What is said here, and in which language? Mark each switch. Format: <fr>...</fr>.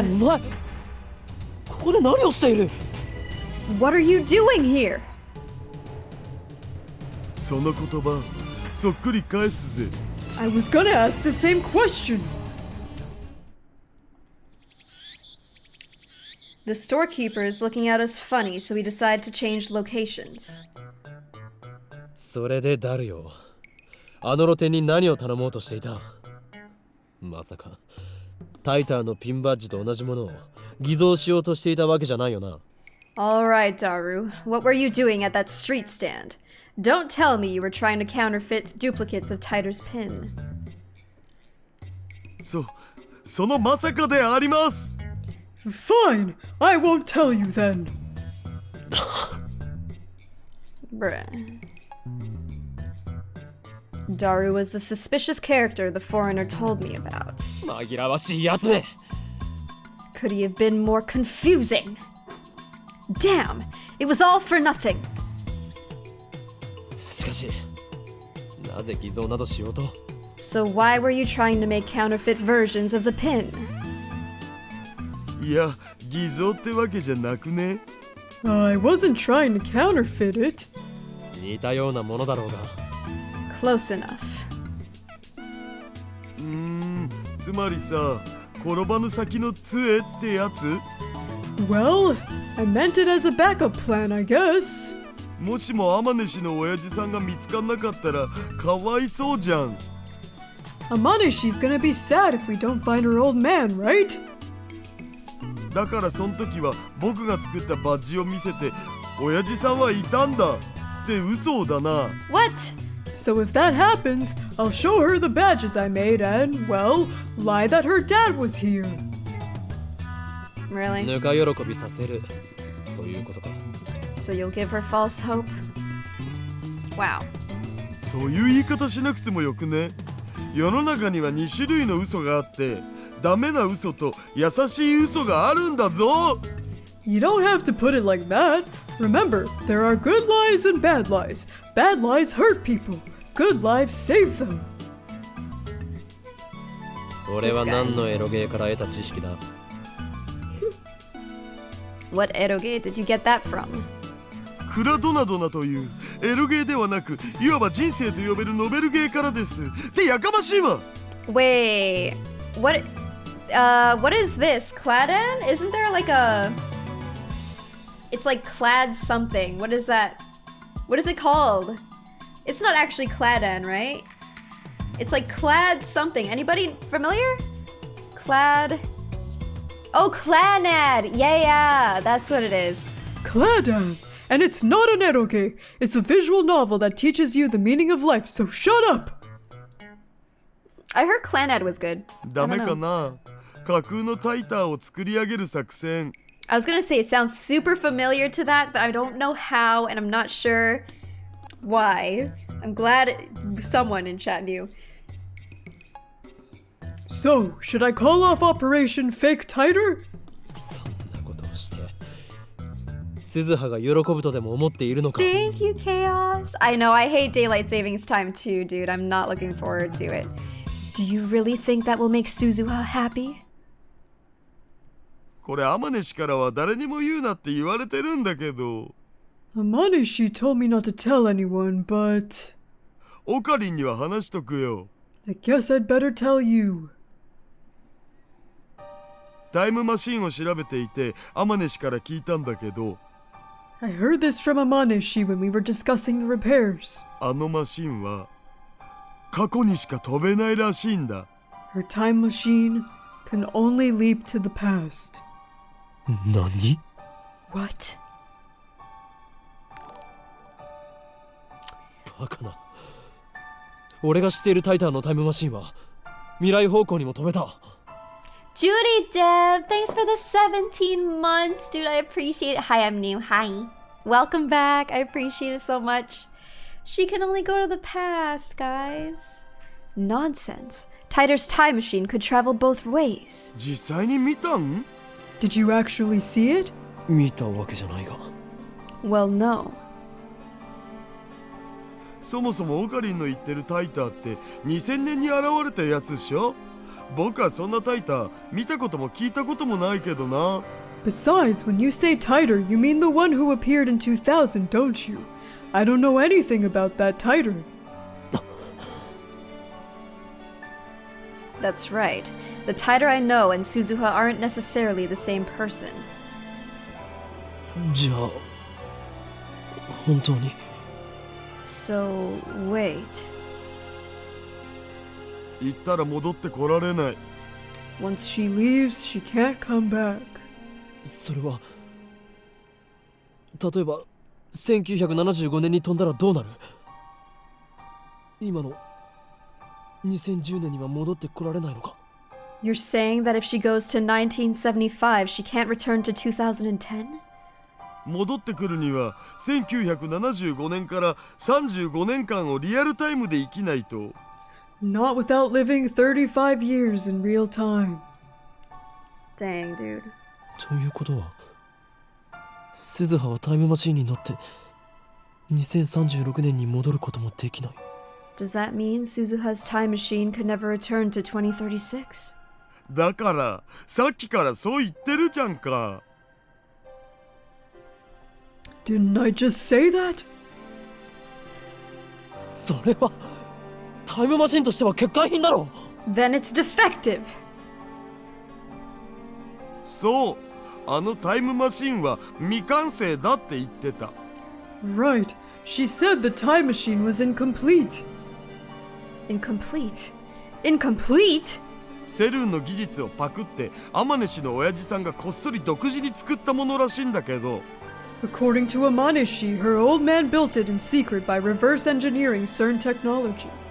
<ja>お前ここで何をしている</ja> <en>What are you doing here?</en> <ja>その言葉、そっくり返すぜ。</ja> <en>I was gonna ask the same question. The storekeeper is looking at us funny, so we decide to change locations.</en> <ja>それでダルよ。あの露店に何を頼もうとしていたまさかタイターのピンバッジと同じものを偽造しようとしていたわけじゃないよな。</ja> <en>Alright, Daru. What were you doing at that street stand? Don't tell me you were trying to counterfeit duplicates of Tiger's pin.</en> <ja>そのまさかであります。</ja> <en>Fine, I won't tell you then. Bruh. Daru was the suspicious character the foreigner told me about.</en> <ja>紛らわしいやつめ</ja> <en>Could he have been more confusing? Damn, it was all for nothing.</en> <ja>しかしなぜ偽造などしようと</ja> <en>So why were you trying to make counterfeit versions of the pin?</en> <ja>いや、偽造ってわけじゃなくね。</ja> <en>I wasn't trying to counterfeit it.</en> <ja>似たようなものだろうが</ja> <en>Close enough.</en> <ja>つまりさ、転ばぬ先の杖ってやつ</ja> <en>Well, I meant it as a backup plan, I guess.</en> <ja>もしも天主の親父さんが見つかんなかったらかわいそうじゃん。</ja> <en>Amanishi's gonna be sad if we don't find her old man, right?</en> <ja>だからその時は僕が作ったバッジを見せて親父さんはいたんだって嘘だな。</ja> <en>What? So if that happens, I'll show her the badges I made and, well, lie that her dad was here. Really?</en> <ja>ぬか喜びさせるということか</ja> <en>So you'll give her false hope? Wow.</en> <ja>そういう言い方しなくてもよくね。世の中には2種類の嘘があってダメな嘘と優しい嘘があるんだぞ。</ja> <en>You don't have to put it like that. Remember, there are good lies and bad lies. Bad lies hurt people. Good lies save them.</en> <ja>それは何のエロゲーから得た知識だ</ja> <en>What eroge did you get that from?</en> <ja>クラドナドナというエロゲーではなくいわば人生と呼べるノベルゲーからです。ってやかましいわ。</ja> <en>Wait, what is this? Cladan? Isn't there like a... It's like clad something. What is that? What is it called? It's not actually Cladan, right? It's like clad something. Anybody familiar? Clad... Oh, Clanad! Yeah, that's what it is. Cladan! And it's not an eroge. It's a visual novel that teaches you the meaning of life, so shut up! I heard Clanad was good.</en> <ja>ダメかな。架空のタイターを作り上げる作戦。</ja> <en>I was gonna say it sounds super familiar to that, but I don't know how, and I'm not sure why. I'm glad someone in chat knew. So, should I call off Operation Fake Tighter?</en> <ja>そんなことをして鈴葉が喜ぶとでも思っているのか。</ja> <en>Thank you, Chaos. I know, I hate daylight savings time too, dude. I'm not looking forward to it. Do you really think that will make Suzuha happy?</en> <ja>これ天音氏からは誰にも言うなって言われてるんだけど、</ja> <en>Amanishi told me not to tell anyone, but</en> <ja>オカリンには話しとくよ。</ja> <en>I guess I'd better tell you.</en> <ja>タイムマシンを調べていて天音氏から聞いたんだけど、</ja> <en>I heard this from Amanishi when we were discussing the repairs.</en> <ja>あのマシンは過去にしか飛べないらしいんだ。</ja> <en>Her time machine can only leap to the past.</en> <ja>何？</ja> <en>What?</en> <ja>バカな。俺が知っているタイタンのタイムマシンは未来方向にも飛べた。</ja> <en>Judy Dev, thanks for the 17 months, dude. I appreciate it. Hi, I'm new. Hi. Welcome back. I appreciate it so much. She can only go to the past, guys. Nonsense. Tider's time machine could travel both ways.</en> <ja>実際に見たん？</ja> <en>Did you actually see it?</en> <ja>見たわけじゃないが。</ja> <en>Well, no.</en> <ja>そもそもオカリンの言ってるタイターって2000年に現れたやつでしょ？僕はそんなタイター見たことも聞いたこともないけどな。</ja> <en>Besides, when you say Tider, you mean the one who appeared in 2000, don't you? I don't know anything about that Tider. That's right. The Tider I know and Suzuha aren't necessarily the same person.</en> <ja>じゃあ本当に。</ja> <en>So, wait.</en> <ja>行ったら戻ってこられない。</ja> <en>Once she leaves, she can't come back.</en> <ja>それは例えば1975年に飛んだらどうなる？今の2010年には戻ってこられないのか？</ja> <en>You're saying that if she goes to 1975, she can't return to 2010?</en> <ja>戻ってくるには1975年から35年間をリアルタイムで生きないと。</ja> <en>Not without living 35 years in real time. Dang, dude.</en> <ja>ということは鈴葉はタイムマシンに乗って2036年に戻ることもできない。</ja> <en>Does that mean Suzuha's time machine could never return to 2036?</en> <ja>だからさっきからそう言ってるじゃんか。</ja> <en>Didn't I just say that?</en> <ja>それはタイムマシンとしては欠陥品だろ。</ja> <en>Then it's defective!</en> <ja>そう、あのタイムマシンは未完成だって言ってた。</ja> <en>Right. She said the time machine was incomplete. Incomplete? Incomplete?</en> <ja>セルンの技術をパクって天音氏の親父さんがこっそり独自に作ったものらしいんだけど、</ja> <en>According to Amanishi, her old man built it in secret by reverse engineering CERN technology.</en>